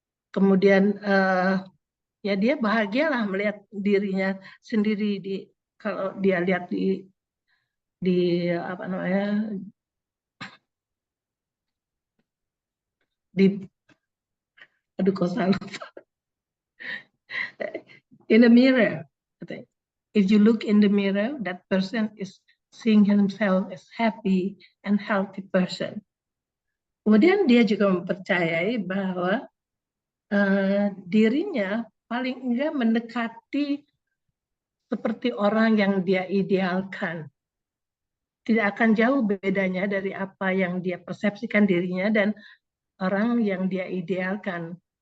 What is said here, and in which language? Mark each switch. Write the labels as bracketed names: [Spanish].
[Indonesian] kemudian ya dia bahagialah melihat dirinya sendiri kalau dia lihat di apa namanya aduh kok salah, [English] in the mirror. If you look in the mirror, that person is seeing himself as happy and healthy person. [Indonesian] Kemudian dia juga mempercayai bahwa dirinya paling enggak mendekati seperti orang yang dia idealkan. Tidak akan jauh bedanya dari apa yang dia persepsikan dirinya dan orang yang dia idealkan.